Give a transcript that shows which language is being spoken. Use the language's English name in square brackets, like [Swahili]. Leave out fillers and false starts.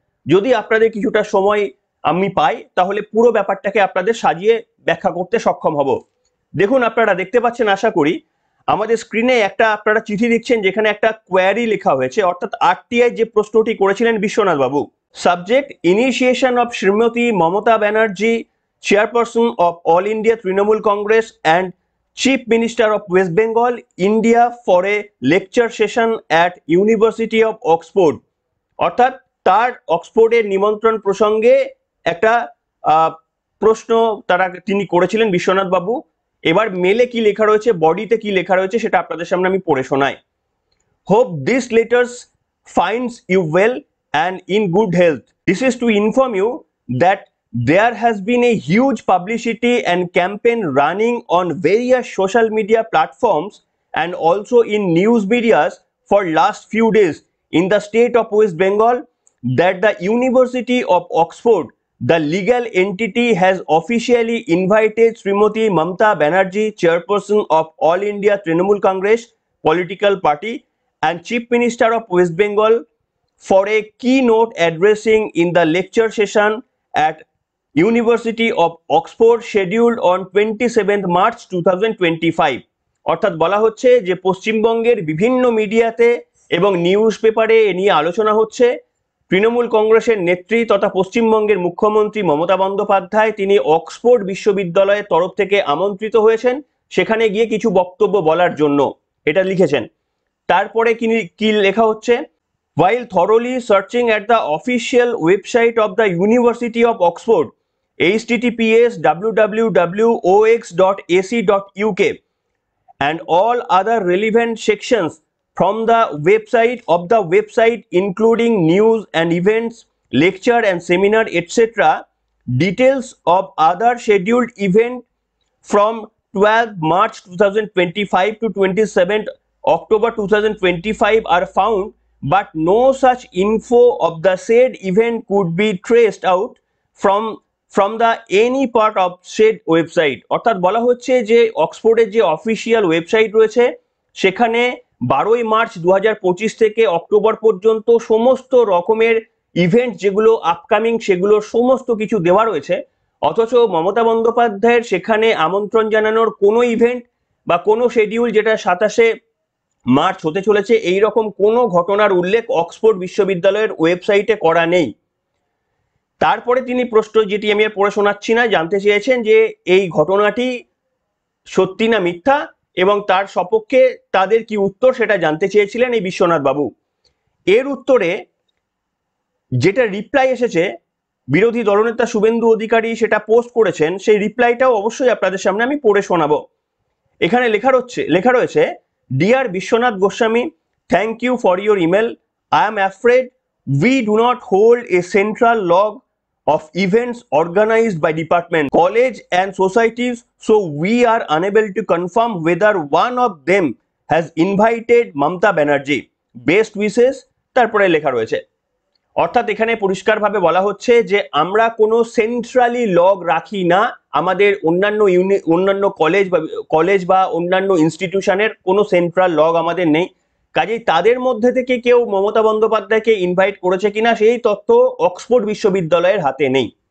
[Bangla] যদি আপনাদের কিছুটা সময় আমি পাই, তাহলে পুরো ব্যাপারটাকে আপনাদের সাজিয়ে ব্যাখ্যা করতে সক্ষম হব। দেখুন, আপনারা দেখতে পাচ্ছেন আশা করি আমাদের স্ক্রিনে একটা আপনারা চিঠি দিচ্ছেন, যেখানে একটা কোয়ারি লেখা হয়েছে, অর্থাৎ আরটিআই যে প্রশ্নটি করেছিলেন বিশ্বনাথ বাবু। [English] Subject: initiation of Shrimati Mamata Banerjee, chairperson of All India Trinamool Congress and Chief Minister of West Bengal, India, for a lecture session at University of Oxford। [Bangla] অর্থাৎ তার অক্সফোর্ডের নিমন্ত্রণ প্রসঙ্গে একটা প্রশ্ন তিনি করেছিলেন বিশ্বনাথ বাবু। এবার মেলে কি লেখা রয়েছে, বডিতে কি লেখা রয়েছে, সেটা আপনাদের সামনে আমি পড়ে শোনাই। [English] Hope this letters finds you well and in good health. This is to inform you that there has been a huge publicity and campaign running on various social media platforms and also in news medias for last few days in the state of West Bengal that the University of Oxford, the legal entity, has officially invited Srimati Mamata Banerjee, chairperson of All India Trinamool Congress political party and Chief Minister of West Bengal, for a keynote addressing in the lecture session at University of Oxford scheduled on 27th March 2025। [Bangla] অর্থাৎ বলা হচ্ছে যে পশ্চিমবঙ্গের বিভিন্ন মিডিয়াতে এবং news পেপারে এ নিয়ে আলোচনা হচ্ছে। তৃণমূল কংগ্রেসের নেত্রী তথা পশ্চিমবঙ্গের মুখ্যমন্ত্রী মমতা বন্দ্যোপাধ্যায় তিনি অক্সফোর্ড বিশ্ববিদ্যালয়ের তরফ থেকে আমন্ত্রিত হয়েছেন সেখানে গিয়ে কিছু বক্তব্য বলার জন্য, এটা লিখেছেন। তারপরে কি লেখা হচ্ছে, [English] while thoroughly searching at the official website of the University of Oxford, https://www.ox.ac.uk, and all other relevant sections from the website including news and events, lecture and seminar, etc., details of other scheduled event from 12 March 2025 to 27 October 2025 are found, but no such info of the said event could be traced out from the any part of said website। [Bangla] অর্থাৎ বলা হচ্ছে যে অক্সফোর্ডের যে official website রয়েছে সেখানে 12ই March 2025 থেকে October পর্যন্ত সমস্ত রকমের ইভেন্ট যেগুলো আপকামিং সেগুলোর সমস্ত কিছু দেওয়া রয়েছে, অথচ মমতা বন্দ্যোপাধ্যায়ের সেখানে আমন্ত্রণ জানানোর কোনো ইভেন্ট বা কোনো শিডিউল যেটা 27শে মার্চ হতে চলেছে এই রকম কোনো ঘটনার উল্লেখ অক্সফোর্ড বিশ্ববিদ্যালয়ের ওয়েবসাইটে করা নেই। তারপরে তিনি প্রশ্ন, যেটি আমি আর পড়ে শোনাচ্ছি না, জানতে চেয়েছেন যে এই ঘটনাটি সত্যি না মিথ্যা এবং তার সপক্ষে তাদের কি উত্তর সেটা জানতে চেয়েছিলেন এই বিশ্বনাথ বাবু। এর উত্তরে যেটা রিপ্লাই এসেছে, বিরোধী দলনেতা শুভেন্দু অধিকারী সেটা পোস্ট করেছেন, সেই রিপ্লাইটাও অবশ্যই আপনাদের সামনে আমি পড়ে শোনাবো। এখানে লেখা রয়েছে, [English] Dear Biswanath Goswami, thank you for your email. I am afraid we do not hold a central log of events organized by department, college and societies, so we are unable to confirm whether one of them has invited Mamta Banerjee. Best wishes। [Bangla] তারপরে লেখা রয়েছে, অর্থাৎ এখানে পরিষ্কারভাবে বলা হচ্ছে যে আমরা কোনো সেন্ট্রালি লগ রাখি না, আমাদের অন্যান্য কলেজ বা অন্যান্য ইনস্টিটিউশনের কোনো সেন্ট্রাল লগ আমাদের নেই, কাজেই তাদের মধ্যে থেকে কেউ মমতা বন্দ্যোপাধ্যায়কে ইনভাইট করেছে কিনা সেই তথ্য অক্সফোর্ড বিশ্ববিদ্যালয়ের হাতে নেই।